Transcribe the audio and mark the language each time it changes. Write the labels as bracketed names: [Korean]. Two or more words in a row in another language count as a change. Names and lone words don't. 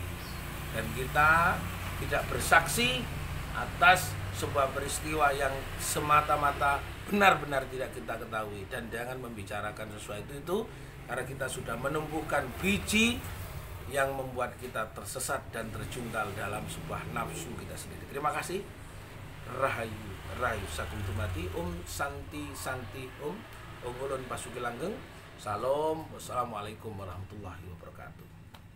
[Indonesian] Dan kita tidak bersaksi atas sebuah peristiwa yang semata-mata benar-benar tidak kita ketahui, dan jangan membicarakan sesuatu itu karena kita sudah menumbuhkan biji yang membuat kita tersesat dan terjungkal dalam sebuah nafsu kita sendiri. Terima kasih. [Javanese] Rahayu, rahayu sakum tumati, [Sanskrit] santi santi, [Javanese] ulun pasuki langgeng. [Indonesian] Salam, [Arabic] والسلام عليكم ورحمة الله وبركاته.